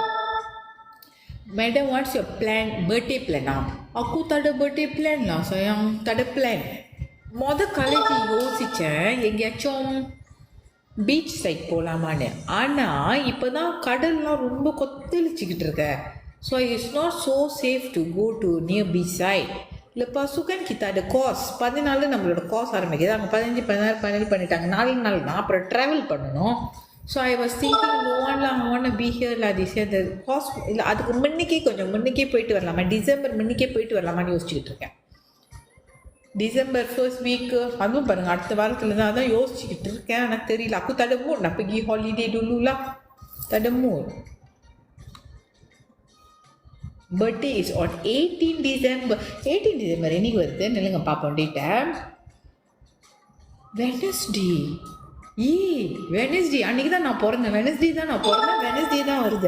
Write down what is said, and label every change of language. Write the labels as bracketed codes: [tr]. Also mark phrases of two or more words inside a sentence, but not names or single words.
[en] Madam, what's your plan? Birthday plan-a? [ms] Aku takde birthday plan lah sayang, takde plan. [ta] காலேஜ் யோசித்தேன் எங்கேயாச்சும் பீச் சைட் போகலாமான்னு. ஆனால் இப்போ தான் கடல்லாம் ரொம்ப கொத்தளிச்சிக்கிட்டு இருக்க. [en] So it's not so safe to go to near beach side. [ms] Lepas tu kan kita ada course. [ta] 14 நம்மளோட கோர்ஸ் ஆரம்பிக்குது. அங்கே 15, 16, 17 பண்ணிட்டாங்க. 4 நாள் தான். அப்புறம் ட்ராவல் பண்ணணும். [en] So I was thinking no one I want to be here la this year. The course [ta] இல்லை, அதுக்கு முன்னுக்கே போயிட்டு வரலாமா, டிசம்பர் முன்னுக்கே போயிட்டு வரலாமான்னு யோசிச்சுக்கிட்டு இருக்கேன். [en] December first week [ta] அதுவும் பாருங்கள் அடுத்த வாரத்தில் தான். அதான் யோசிச்சுக்கிட்டு இருக்கேன். எனக்கு தெரியல. [ms] aku tak ada mood nak pergi holiday dulu lah. Tak ada mood. [en] Birthday is on 18 December. [ta] 18 டிசம்பர் என்னைக்கு வருது நில்லுங்க பார்ப்போம் டேட்டை. வெனஸ்டே அன்றைக்கி தான் நான் பிறந்தேன். வெனஸ்டே தான் வருது.